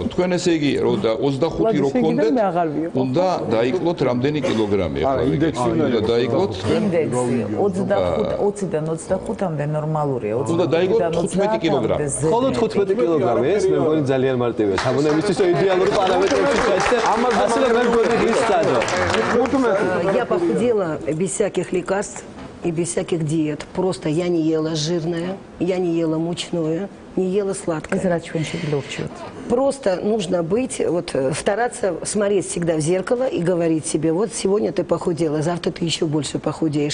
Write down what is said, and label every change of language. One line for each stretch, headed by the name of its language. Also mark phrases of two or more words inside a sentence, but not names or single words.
Georgian: თქვენ ესე იგი 25 რო გქონდეთ, უნდა დაიკლოთ რამდენი კილოგრამი ახლა? უნდა დაიკლოთ თქვენ 20-დან 25-მდე ნორმალურია. უნდა დაიკლოთ 15 კილოგრამი. მხოლოდ 15 კილოგრამი, ეს მე მგონი ძალიან მარტივია. თამუნა იმისთვის იდეალური პარამეტრებში ჩაისწრე. ამაზე მე მგონი ისწადო.
Russian: Я похудела без всяких лекарств и без всяких диет. Просто я не ела жирное, я не ела мучное, не ела сладкое. Просто нужно быть, вот стараться смотреть всегда в зеркало и говорить себе: вот сегодня ты похудела, завтра ты еще больше похудеешь.